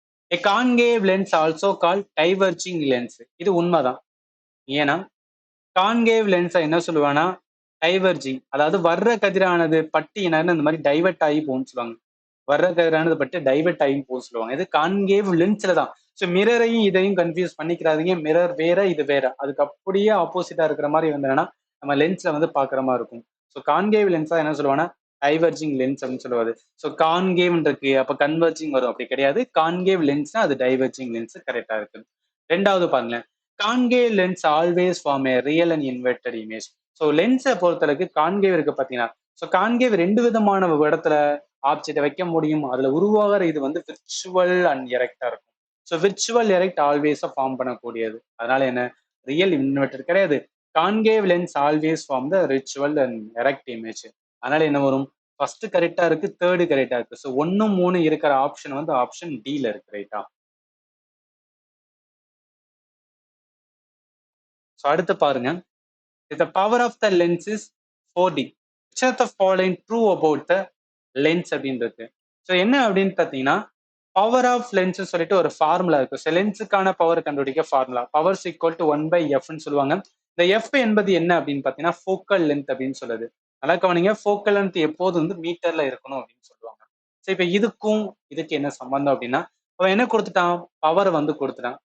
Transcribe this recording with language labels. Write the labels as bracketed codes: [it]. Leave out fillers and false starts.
[en] A concave lens also called diverging lens. [ta] இது உண்மைதான். ஏன்னா கான்கேவ் லென்ஸை என்ன சொல்லுவாங்கன்னா டைவர்ஜிங், அதாவது வர்ற கதிரானது பட்டு என்னன்னு இந்த மாதிரி டைவர்ட் ஆகி போகும்னு சொல்லுவாங்க. வர்ற கதிரானது பட்டு டைவர்ட் ஆகி போக சொல்லுவாங்க. இது கான்கேவ் லென்ஸ்ல தான். ஸோ மிரரையும் இதையும் கன்ஃபியூஸ் பண்ணிக்கிறாதீங்க. மிரர் வேற, இது வேற. அதுக்கு அப்படியே ஆப்போசிட்டா இருக்கிற மாதிரி வந்ததுன்னா நம்ம லென்ஸ்ல வந்து பாக்குற மாதிரி இருக்கும். ஸோ கான்கேவ் லென்ஸா என்ன சொல்லுவாங்கன்னா டைவர்ஜிங் லென்ஸ் அப்படின்னு சொல்லுவாரு. ஸோ கான்கேவ் இருக்கு, அப்ப கன்வர்ஜிங் வரும். அப்படி கிடையாது. கான்கேவ் லென்ஸ்னா அது டைவர்ஜிங் லென்ஸ் கரெக்டா இருக்கு. ரெண்டாவது பாருங்க, [en] Concave lens always form a real and inverted image. [ta] So லென்ஸை பொறுத்தளவுக்கு கான்கேவ் இருக்கு பாத்தீங்கன்னா, ஸோ கான்கேவ் ரெண்டு விதமான இடத்துல ஆப்ஜெக்ட் வைக்க முடியும். அதுல உருவாகிற இது வந்து விர்ச்சுவல் அண்ட் எரெக்டா இருக்கும். ஸோ விர்ச்சுவல் எரெக்ட் ஆல்வேஸா ஃபார்ம் பண்ணக்கூடியது. அதனால என்ன, ரியல் இன்வெர்டட் கிடையாது. [en] Concave lens always form the virtual and erect image. [ta] அதனால என்ன வரும், ஃபர்ஸ்ட் கரெக்டா இருக்கு, தேர்டு கரெக்டா இருக்கு. ஸோ 1, 3 இருக்கிற ஆப்ஷன் வந்து ஆப்ஷன் டில இருக்கு ரைட்டா. ஸோ அடுத்து பாருங்க, [en] the power of the lens is 4D. Which of the following true about the lens [ta] அப்படின்னு இருக்கு. ஸோ என்ன அப்படின்னு பார்த்தீங்கன்னா பவர் ஆஃப் லென்ஸ் சொல்லிட்டு ஒரு ஃபார்முலா இருக்கு. ஸோ லென்ஸுக்கான பவர் கண்டுபிடிக்க ஃபார்முலா பவர் ஈக்குவல் டு 1/Fன்னு சொல்லுவாங்க. இந்த எஃப் என்பது என்ன அப்படின்னு பார்த்தீங்கன்னா ஃபோக்கல் லென்த் அப்படின்னு சொல்லுது. நல்லா கவனிங்க, ஃபோக்கல் லென்த் எப்போது வந்து மீட்டர்ல இருக்கணும் அப்படின்னு சொல்லுவாங்க. ஸோ இப்போ இதுக்கும் இதுக்கு என்ன சம்பந்தம் அப்படின்னா அவன் என்ன கொடுத்துட்டான், பவர் வந்து கொடுத்துட்டான்.